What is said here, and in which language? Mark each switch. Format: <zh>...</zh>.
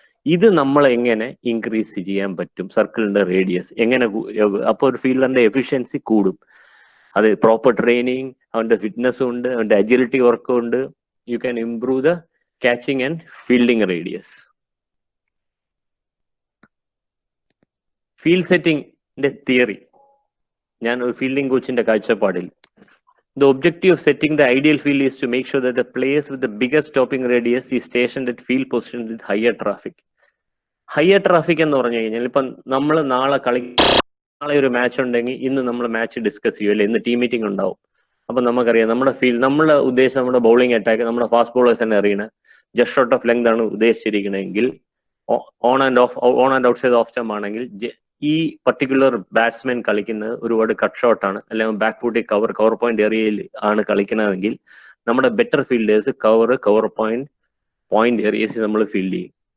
<ml>ഇത് നമ്മൾ എങ്ങനെ ഇൻക്രീസ് ചെയ്യാൻ പറ്റും? സർക്കിളിന്റെ റേഡിയസ് എങ്ങനെ? അപ്പോൾ ഒരു ഫീൽഡറിന്റെ എഫിഷ്യൻസി കൂടും. അത് പ്രോപ്പർ ട്രെയിനിങ്, അവന്റെ ഫിറ്റ്നസ്സും ഉണ്ട്, അവന്റെ അജിലിറ്റി വർക്കും ഉണ്ട്.</ml> <en>You can improve the catching and fielding radius.</en> <ml>Field സെറ്റിംഗിന്റെ theory, ഞാൻ ഒരു ഫീൽഡിംഗ് കോച്ചിന്റെ കാഴ്ചപ്പാടിൽ,</ml> <en>the objective of setting the ideal field is to make sure that the players with the biggest stopping radius is stationed at field position with higher traffic.</en> <ml>Higher traffic എന്ന് പറഞ്ഞു കഴിഞ്ഞാൽ ഇപ്പം നമ്മൾ നാളെ ഒരു മാച്ച് ഉണ്ടെങ്കിൽ ഇന്ന് നമ്മൾ മാച്ച് ഡിസ്കസ് ചെയ്യും അല്ലെ, ഇന്ന് ടീം മീറ്റിംഗ് ഉണ്ടാവും. അപ്പൊ നമുക്കറിയാം നമ്മുടെ ഫീൽഡ്, നമ്മുടെ ഉദ്ദേശം നമ്മുടെ ബൗളിംഗ് അറ്റാക്ക്, നമ്മുടെ ഫാസ്റ്റ് ബോളേഴ്സ് തന്നെ അറിയണ ജസ്റ്റ് ഷോട്ട് ഓഫ് ലെങ്ത് ആണ് ഉദ്ദേശിച്ചിരിക്കണമെങ്കിൽ, on and out side of stump ആണെങ്കിൽ ഈ പർട്ടിക്കുലർ ബാറ്റ്സ്മാൻ കളിക്കുന്നത് ഒരുപാട് കട്ട് ഷോട്ട് ആണ്, അല്ലെങ്കിൽ ബാക്ക് ഫുട്ടി കവർ പോയിന്റ് ഏരിയയിൽ ആണ് കളിക്കുന്നതെങ്കിൽ നമ്മുടെ better fielders cover point Arias നമ്മൾ ഫീൽഡ് ചെയ്യും.</ml>